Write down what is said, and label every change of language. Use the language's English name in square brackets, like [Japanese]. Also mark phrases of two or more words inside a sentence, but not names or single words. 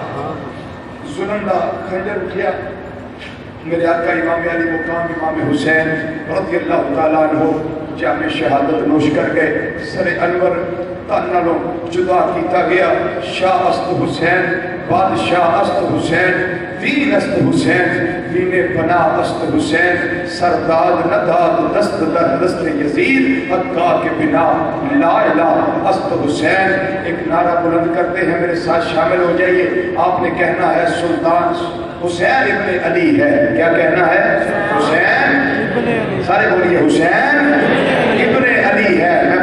[Punjabi] ظلم دا خنجر اٹھیا میرے آقا امام علی مقام امام حسین [Arabic] رضی اللہ تعالیٰ عنہ [Urdu] جامع شہادت نوش کر گئے [Punjabi] سر انور تنالوں جدا کیتا گیا [Persian] شاہ است حسین بادشاہ است حسین دین است حسین دین پناہ است حسین سرداد نداد دست در دست یزید حقا کے بنا لا الہ است حسین [Urdu] ایک نعرہ بلند کرتے ہیں میرے ساتھ شامل ہو جائیے آپ نے کہنا ہے سلطان حسین ابن علی ہے کیا کہنا ہے حسین سارے بولیے حسین ابن علی ہے